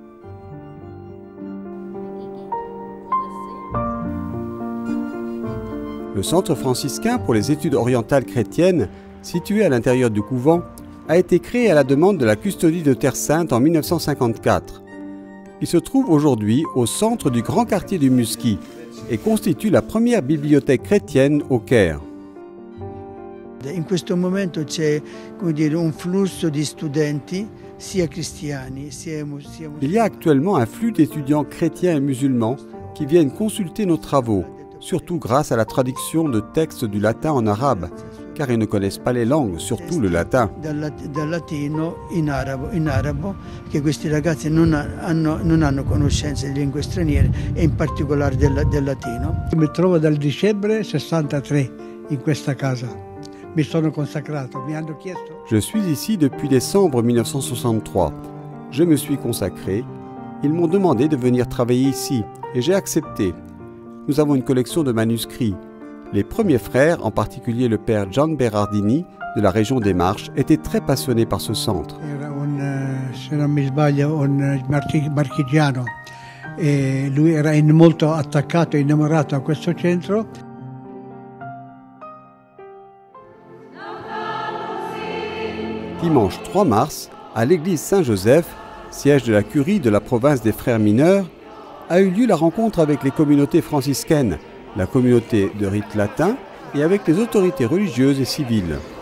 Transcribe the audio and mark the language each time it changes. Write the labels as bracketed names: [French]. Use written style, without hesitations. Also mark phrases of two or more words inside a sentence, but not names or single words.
[French] Le centre franciscain pour les études orientales chrétiennes, situé à l'intérieur du couvent, a été créé à la demande de la Custodie de Terre Sainte en 1954. Il se trouve aujourd'hui au centre du grand quartier du Musqui et constitue la première bibliothèque chrétienne au Caire. [Italian] In questo momento c'è, come dire, un flusso di studenti sia cristiani sia musulmani. [French] Il y a actuellement un flux d'étudiants chrétiens et musulmans qui viennent consulter nos travaux, surtout grâce à la traduction de textes du latin en arabe, car ils ne connaissent pas les langues, surtout le latin. [Italian] Dal latino in arabo, che questi ragazzi non hanno conoscenze di lingue straniere e in particolare del latino. Mi trovo dal dicembre 63 in questa casa. [French] Je suis ici depuis décembre 1963. Je me suis consacré. Ils m'ont demandé de venir travailler ici et j'ai accepté. Nous avons une collection de manuscrits. Les premiers frères, en particulier le père Gian Berardini de la région des Marches, étaient très passionnés par ce centre. [Italian] Se non mi sbaglio, un marchigiano. E lui era molto attaccato e innamorato a questo centro. [French] Dimanche 3 mars, à l'église Saint-Joseph, siège de la curie de la province des Frères mineurs, a eu lieu la rencontre avec les communautés franciscaines, la communauté de rite latin et avec les autorités religieuses et civiles.